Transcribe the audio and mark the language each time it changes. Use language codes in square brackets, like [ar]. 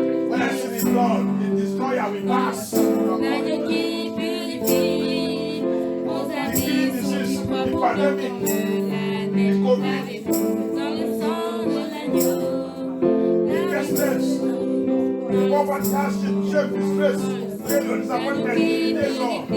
[en] When I see the blood, the destroyer will pass. [fr] L'agneau qui purifie, vos habits sont-ils propres ou blancs comme la neige? Lavez-vous dans le sang de l'agneau. [en] Pestilence, the poverty, hardship, shame, disgrace, failure, disappointment, limitation.